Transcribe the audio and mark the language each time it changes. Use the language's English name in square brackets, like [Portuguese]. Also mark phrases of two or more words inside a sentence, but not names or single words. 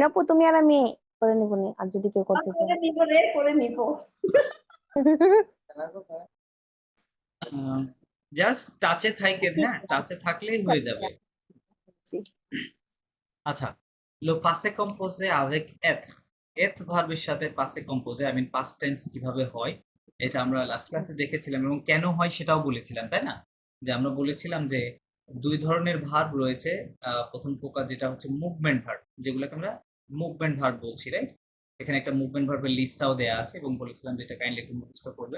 [Bangla] এনাপু তুমি আর আমি করে নিব নি, আর যদি কেউ করতে চায়। করে নিব রে, করে নিব। জাস্ট টাচে থাইকে, হ্যাঁ, টাচে থাকলেই হয়ে যাবে। আচ্ছা, [French] le passé composé avec être, [Bangla] être ভার্বের সাথে [French] passé composé [English] I mean past tense [Bangla] কিভাবে হয়, এটা আমরা লাস্ট ক্লাসে দেখেছিলাম এবং কেন হয় সেটাও বলেছিলাম, তাই না? যে আমরা বলেছিলাম যে দুই ধরনের ভার্ব রয়েছে। প্রথম প্রকার যেটা হচ্ছে [English] movement verb, [Bangla] যেগুলোকে আমরা [English] movement verb [Bangla] বলছি, রাইট? এখানে একটা মুভমেন্ট ভার্বের লিস্টটাও দেয়া আছে এবং বলেছিলাম যে এটা কাইন্ডলি একটু মুখস্থ করবেন।